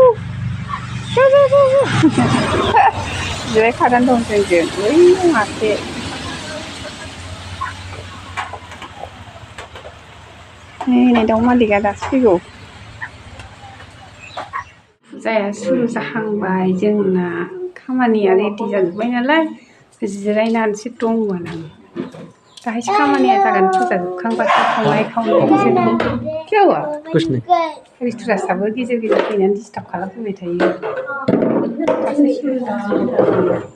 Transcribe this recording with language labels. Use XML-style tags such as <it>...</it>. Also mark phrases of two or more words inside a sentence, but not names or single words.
<brx>जिरायखानानै दं जोंजों बै मासे नै दाउ मालिकआ दासो फैगौ फुजाया सुरु जाहांबाय जोंना खामानिया रेडि जाजोब्बाय नालाय जिरायनानैसो दंमोन आं दाहायसो खामानिया जागोन फुजा जोबखांबासो संनाय खावनायसो दं</brx> <hi>क्या हुआ कुछ नहीं</hi> <brx>रेस्टुरेन्टआबो गेजेर गेजेर फैनानै डिस्टार्ब खालामफैबाय थायो दासो सुरु जासिगोन</brx>